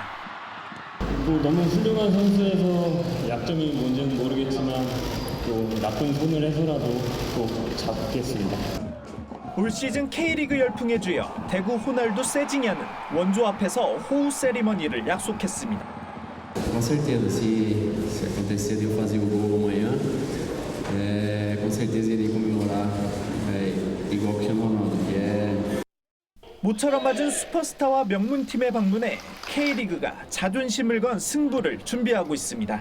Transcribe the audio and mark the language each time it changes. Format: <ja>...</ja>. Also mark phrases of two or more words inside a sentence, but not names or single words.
<ko>너무 훌륭한 선수에서 약점이 뭔지는 모르겠지만 또 나쁜 손을 해서라도 또 잡겠습니다. 올 시즌 K리그 열풍의 주역 대구 호날두 세징야는 원조 앞에서 호우 세리머니를 약속했습니다.</ko> <pt>Com certeza, se acontecer de eu fazer o gol amanhã, com certeza irei comemorar igual Cristiano Ronaldo, que é</pt> <ko>모처럼 맞은 슈퍼스타와 명문팀에 방문해 K리그가 자존심을 건 승부를 준비하고 있습니다.</ko>